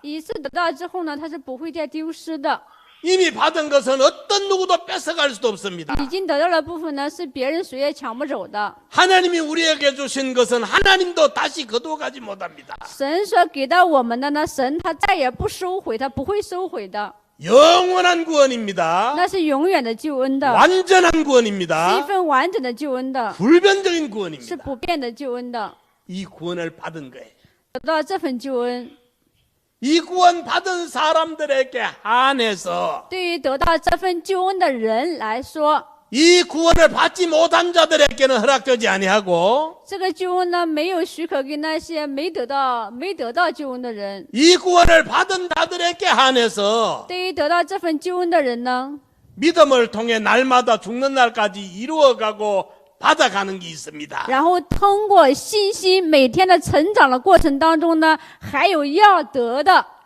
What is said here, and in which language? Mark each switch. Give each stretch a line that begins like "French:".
Chinese: 一次得到之后呢，它是不会再丢失的。
Korean: 이미 받은 것은 어떤 누구도 뺏어갈 수도 없습니다.
Chinese: 已经得到的部分呢，是别人谁也抢不走的。
Korean: 하나님이 우리에게 주신 것은 하나님도 다시 거두어가지 못합니다.
Chinese: 神所给到我们的呢，神他再也不收回，他不会收回的，
Korean: 영원한 구원입니다.
Chinese: 那是永远的救恩的，
Korean: 완전한
Chinese: 是一
Korean: 구원입니다.
Chinese: 份完整的救恩的，
Korean: 불변적인
Chinese: 是
Korean: 구원입니다.
Chinese: 不变的救恩的。
Korean: 이 구원을 받은 거예요.
Chinese: 得到这份救恩，
Korean: 이 구원 받은 사람들에게 한해서
Chinese: 对于得到这份救恩的人来说，
Korean: 이 구원을 받지 못한 자들에게는 허락되지 아니하고
Chinese: 这个救恩呢，没有许可给那些没得到救恩的人。
Korean: 이 구원을 받은 자들에게 한해서
Chinese: 对于得到这份救恩的人呢，
Korean: 믿음을 통해 날마다 죽는 날까지 이루어가고 받아가는 게 있습니다.
Chinese: 然后通过信心每天的成长的过程当中呢，还有要得的。